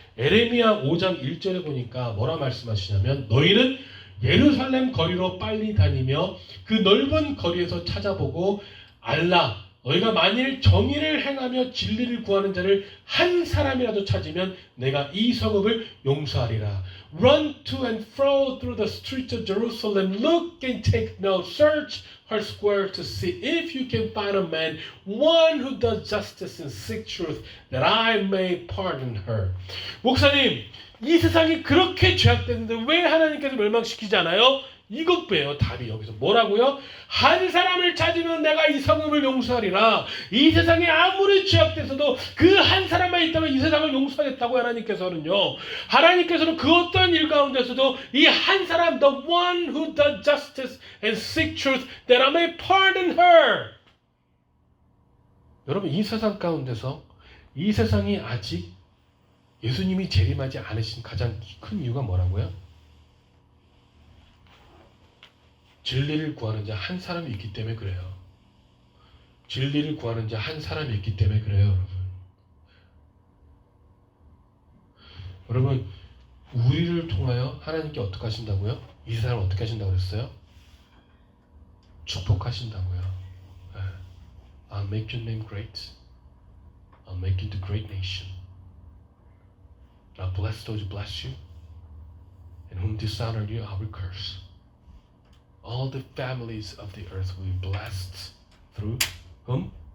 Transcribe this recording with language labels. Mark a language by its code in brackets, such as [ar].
[ko] 에레미야 5장 1절에 보니까 뭐라 말씀하시냐면, 너희는 예루살렘 거리로 빨리 다니며 그 넓은 거리에서 찾아보고 알라, 너희가 만일 정의를 행하며 진리를 구하는 자를 한 사람이라도 찾으면 내가 이 성읍을 용서하리라. [en] Run to and fro through the streets of Jerusalem. Look and take note. Search her square to see if you can find a man, one who does justice and seek truth, that I may pardon her. [ko] 목사님, 이 세상이 그렇게 죄악됐는데 왜 하나님께서 멸망시키지 않아요? 이것 빼요. 답이 여기서 뭐라고요? 한 사람을 찾으면 내가 이 성읍을 용서하리라. 이 세상에 아무리 죄악돼서도 그 한 사람만 있다면 이 세상을 용서하겠다고 하나님께서는 그 어떤 일 가운데서도 이 한 사람, [en] the one who does justice and seek truth, that I may pardon her. [ko] 여러분, 이 세상 가운데서 이 세상이 아직 예수님이 재림하지 않으신 가장 큰 이유가 뭐라고요? 진리를 구하는 자 한 사람이 있기 때문에 그래요. 진리를 구하는 자 한 사람이 있기 때문에 그래요, 여러분. 여러분, 우리를 통하여 하나님께 어떻게 하신다고요? 이 세상을 어떻게 하신다고 그랬어요? 축복하신다고요. [en] I'll make your name great. I'll make you the great nation. I'll bless those who bless you. And whom dishonor you, I will curse. All the families of the earth will be blessed through whom?